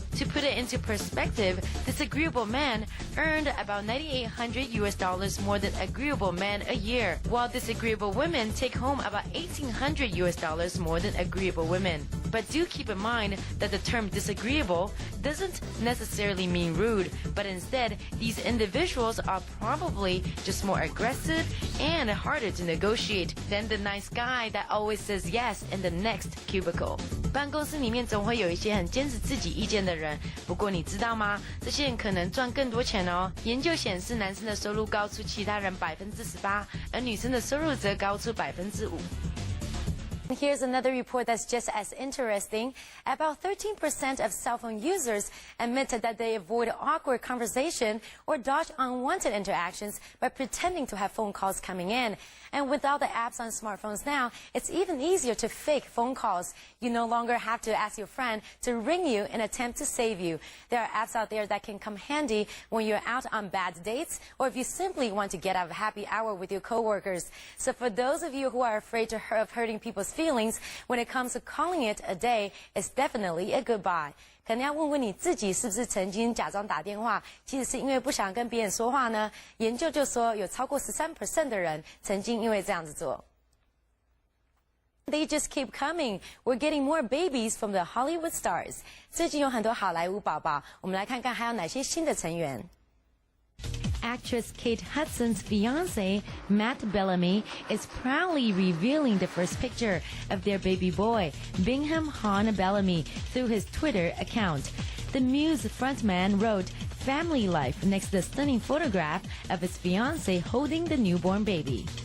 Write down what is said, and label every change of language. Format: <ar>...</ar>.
<en>To put it into perspective, disagreeable men earned about $9,800 more than agreeable men a year, while disagreeable women take home about $1,800 more than agreeable women. But do keep in mind that the term disagreeable doesn't necessarily mean rude, but instead, these individuals are probably just more aggressive and harder to negotiate than the nice guy that always says yes in the next cubicle.</en> <zh>办公室里面总会有一些很坚持自己意见的人，不过你知道吗？这些人可能赚更多钱哦。研究显示，男生的收入高出其他人18%，而女生的收入则高出5%。</zh> <en>Here's another report that's just as interesting. About 13% of cell phone users admitted that they avoid awkward conversation or dodge unwanted interactions by pretending to have phone calls coming in. And with all the apps on smartphones now, it's even easier to fake phone calls. You no longer have to ask your friend to ring you in an attempt to save you. There are apps out there that can come handy when you're out on bad dates or if you simply want to get out of happy hour with your coworkers. So for those of you who are afraid of hurting people's feelings, when it comes to calling it a day, it's definitely a goodbye.</en> <zh>可能要问问你自己是不是曾经假装打电话，其实是因为不想跟别人说话呢？研究就说有超过13% 的人曾经因为这样子做。</zh> <en>They just keep coming. We're getting more babies from the Hollywood stars.</en> <zh>最近有很多好莱坞宝宝，我们来看看还有哪些新的成员。</zh> <en>Actress Kate Hudson's fiancé, Matt Bellamy, is proudly revealing the first picture of their baby boy, Bingham Han Bellamy, through his Twitter account. The Muse frontman wrote "Family Life" next to the stunning photograph of his fiancé holding the newborn baby.</en>